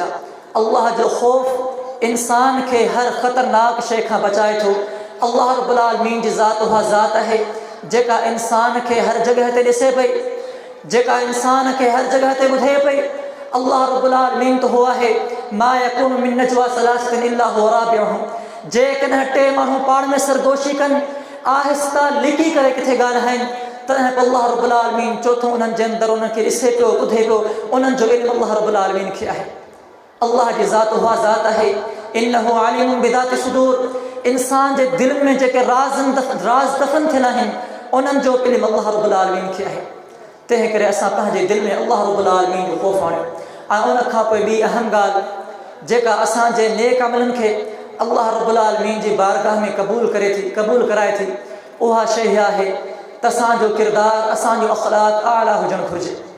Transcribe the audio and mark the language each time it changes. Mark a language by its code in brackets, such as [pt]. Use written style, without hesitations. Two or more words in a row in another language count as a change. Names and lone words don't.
[sd] अल्लाह जो ख़ौफ़ इंसान खे हर ख़तरनाक शइ खां बचाए थो। अल्लाह रब्बुल आलमीन जी ज़ात उहा ज़ात आहे जेका इंसान खे हर जॻह ते ॾिसे पई, जेका इंसान खे हर जॻह ते ॿुधे पई। अल्लाह रब्बुल आलमीन त हो आहे, [ar] ما يكون من نجوى ثلاثة إلا هو رابعهم. [sd] जेकॾहिं टे माण्हू पाण में सरगोशी कनि, आहिस्ता लिकी करे किथे ॻाल्हाइनि, तॾहिं पोइ अल्लाह रब्बुल आलमीन चोथों उन्हनि जे अंदरि उन्हनि खे ॾिसे पियो, ॿुधे पियो। उन्हनि जो इल्मु अल्लाह रब्बुल आलमीन खे आहे। अल्लाह जी ज़ात उहा ज़ात आहे, [ar] إنه عليم بذات الصدور. [sd] इंसान जे दिल में जेके राज़ दफ़न थियल आहिनि उन्हनि जो इल्मु अल्लाह रब्बुल आलमीन खे आहे। तंहिं करे असां पंहिंजे दिल में अल्लाह रब्बुल आलमीन जो ख़ौफ़ आणियो। ऐं उन खां पोइ ॿी अहम ॻाल्हि जेका असांजे नेक अमलनि खे अल्लाह रब्बुल आलमीन जी बारगाह में क़बूल कराए थी, उहा शइ आहे त असांजो किरदारु, असांजो अख़लाक़ आला हुजणु घुरिजे।